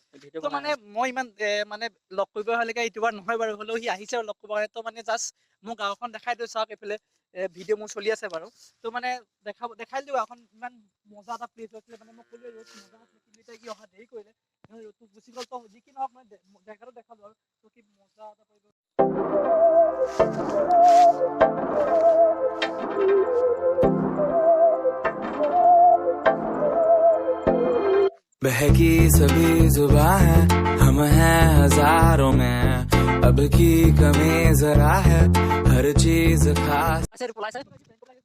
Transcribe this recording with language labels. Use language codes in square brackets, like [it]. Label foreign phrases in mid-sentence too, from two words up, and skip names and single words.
[as] তো মানে মই ইমান মানে লগ কৰিব হ'লেকে ইউটিউবাৰ নহয় বাৰু, হ'লেও সি আহিছে আৰু লগ কৰিব কাৰণে। তো মানে জাষ্ট মোৰ গাঁওখন দেখাই দিওঁ, চাওক এইফালে ভিডিঅ' মোৰ চলি আছে বাৰু। তো মানে দেখাই দিওঁ গাঁওখন। ইমান মজা এটা প্লেচ আছিলে, মানে মই ক'লোৱে ৰ'দ মজা আছিলে, কিন্তু এতিয়া ই অহা দেৰি কৰিলে, ৰ'দটো গুচি গ'ল। তো যি কি নহওক, মানে জেগাটো দেখালোঁ আৰু। তো কি মজা এটা পৰিৱেশ। [hi] बहकी सभी जुबां है, हम हैं हजारों में, अब की कमी जरा है, हर चीज खास।